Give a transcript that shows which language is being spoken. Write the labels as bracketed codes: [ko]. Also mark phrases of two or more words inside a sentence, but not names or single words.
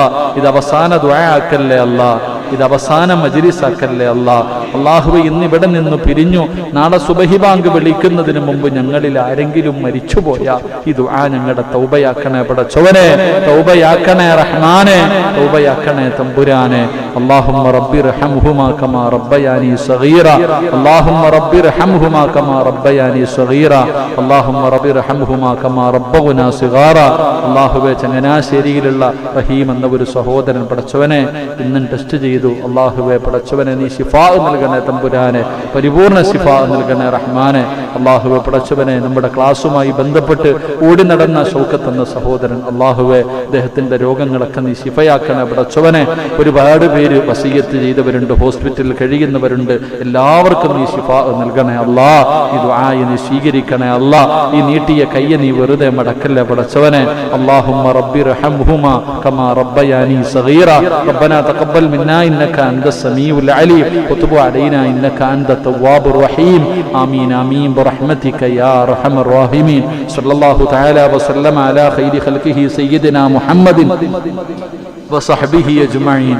[ml] ഇത് അവസാന ദുആ ആക്കല്ലേ അല്ലാ, ഇത് അവസാന മജ്ലിസ് ആക്കല്ലേ അല്ലാ. അല്ലാഹുവേ, ഇന്ന് ഇവിടെ നിന്ന് പിരിഞ്ഞു നാളെ സുബഹി ബാങ്ക് വിളിക്കുന്നതിന് മുമ്പ് ഞങ്ങളിൽ ആരെങ്കിലും മരിച്ചുപോയാ ഈ ദുആ ഞങ്ങളുടെ തൗബയാക്കണേ പടച്ചവനെ, തൗബയാക്കണേ റഹ്മാനെ, തൗബയാക്കണേ തമ്പുരാനെ. [ar] اللهم رب ارحمهما كما ربياني صغيرا اللهم رب ارحمهما كما ربياني صغيرا اللهم رب ارحمهما كما ربونا صغارا. [ml] അല്ലാഹുവേ, ചങ്ങനാശ്ശേരിയിലുള്ള റഹീം എന്ന ഒരു സഹോദരൻ പടച്ചവനെ ഇന്നും ടെസ്റ്റ് ചെയ്തു. അല്ലാഹുവേ പടച്ചവനെ, നീ ശിഫാ നൽകണേ തമ്പുരാനെ, പരിപൂർണ ശിഫാ നൽകണേ റഹ്മാനെ. അല്ലാഹുവേ പടച്ചവനെ, നമ്മുടെ ക്ലാസ്സുമായി ബന്ധപ്പെട്ട് ഓടി നടന്ന ഷൗക്കത്ത് എന്ന സഹോദരൻ, അല്ലാഹുവേ അദ്ദേഹത്തിന്റെ രോഗങ്ങളൊക്കെ നീ ശിഫയാക്കണേ പടച്ചവനെ. ഒരുപാട് പേര് വസിയത്ത് ചെയ്തവരുണ്ട്, ഹോസ്പിറ്റലിൽ കഴിയുന്നവരുണ്ട്. എല്ലാവർക്കും നീ ശിഫാ നൽകണേ അല്ലാ. ഈ ദുആ നീ സ്വീകരിക്കണേ അല്ലാ. ഈ നീട്ടിയ കയ്യെ നീ വെറുതെ മടക്കല്ലേ പടച്ചവനെ. [ar] اللهم رب ارحمهما كما ربياني صغيرا ربنا تقبل منا انك انت السميع العليم وتب علينا انك انت التواب الرحيم امين امين برحمتك يا ارحم الراحمين. صلى الله تعالى وسلم على خير خلقه سيدنا محمد وصحبه أجمعين.